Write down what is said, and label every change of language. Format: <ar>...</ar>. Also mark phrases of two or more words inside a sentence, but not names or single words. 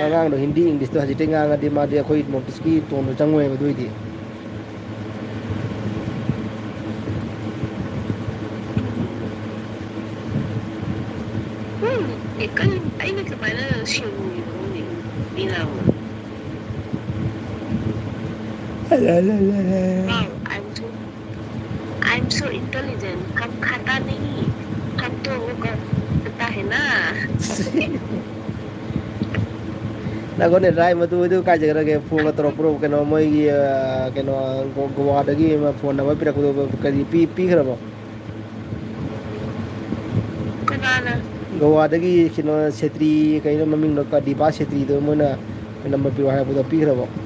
<mni>ꯑꯉꯥꯡꯗꯣ ꯍꯤꯟꯗꯤ ꯏꯪꯂꯤꯁꯇꯣ ꯍꯧꯖꯤꯛꯇꯩ ꯉꯥꯡꯉꯗꯤ ꯃꯥꯗꯤ ꯑꯩꯈꯣꯏ ꯅꯣꯔꯠ ꯏꯁꯀꯤ ꯇꯣꯟꯗꯣ ꯆꯪꯉꯣꯏꯕ ꯑꯗꯨꯏꯗꯤ ꯑꯩꯅ ꯀꯃꯥꯏꯅ ꯁꯦꯡꯉꯨꯔꯤꯅꯣ ꯈꯪꯗꯦ ꯍꯤꯟꯗꯤ ꯉꯥꯡꯕꯗꯣ</mni> <en>Wow I am so intelligent</en> <hi>हम खाता नहीं हम तो वो करता है ना</hi> <mni>ꯅꯈꯣꯏꯅꯦ ꯔꯥꯏ ꯃꯇꯨꯗꯨ ꯀꯥꯏꯖꯈ꯭ꯔꯒꯦ ꯐꯣꯟꯒ ꯇꯧꯔꯛꯄ꯭ꯔꯣ ꯀꯩꯅꯣ ꯃꯣꯏꯒꯤ ꯀꯩꯅꯣ ꯒꯣꯋꯥꯗꯒꯤ ꯐꯣꯟ ꯅꯝꯕꯔ ꯄꯤꯔꯛꯄꯗꯣ ꯀꯔꯤ ꯄꯤꯈ꯭ꯔꯕꯣ ꯀꯅꯥꯅ ꯒꯋꯥꯗꯒꯤ ꯀꯩꯅꯣ ꯁꯦꯇ꯭ꯔꯤ ꯀꯩꯅꯣ ꯃꯃꯤꯡꯗꯣ ꯗꯤꯄꯥ ꯁꯦꯇ꯭ꯔꯤꯗꯣ ꯃꯣꯏꯅ ꯅꯝꯕꯔ ꯄꯤꯔꯛꯑꯣ ꯍꯥꯏꯔꯛꯄꯗꯣ ꯄꯤꯈ꯭ꯔꯕꯣ</mni>